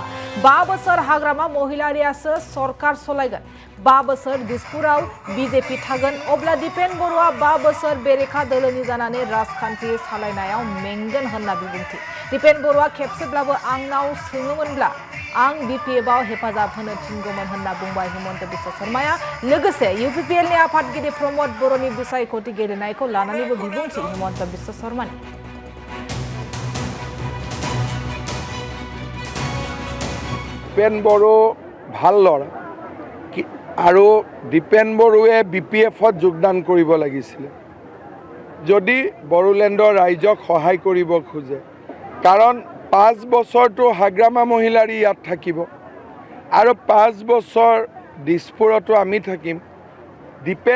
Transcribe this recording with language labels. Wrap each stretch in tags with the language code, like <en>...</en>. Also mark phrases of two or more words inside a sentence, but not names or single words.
<brx>5 बोसोर हाग्रामा महिलारियासो सरकार सलायगोन 5 बोसोर दिसपुराव बीजेपी थागोन अब्ला दीपेन बर'आ 5 बोसोर बेरेखा दोलोनि जानानै राजखान्थि सालायनायाव मेंगोन होनना बिबुंथि दीपेन बर'आ खेबसेब्लाबो आंनाव सोङोमोनब्ला आं बीपीएफआव हेफाजाब होनो थिनगौमोन होनना बुंबाय हिमंत बिश्व शर्माया लोगोसे यूपीपीएलनि आफादगिरि प्रमोद बर'नि बिसायख'थि गेलेनायखौ लानानैबो बिबुंथि हिमंत बिश्व शर्मानि</brx> <as>दीपेन बड़ो ভাল লৰা আৰু দীপেন বড়োৱে বিপিএফত যোগদান কৰিব লাগিছিল যদি বড়োলেণ্ডৰ ৰাইজক সহায় কৰিব খোজে কাৰণ 5 বছৰটো হাগ্ৰামা মহিলাৰী ইয়াত থাকিব আৰু 5 বছৰ দিছপুৰতো আমি থাকিম দীপেন</as>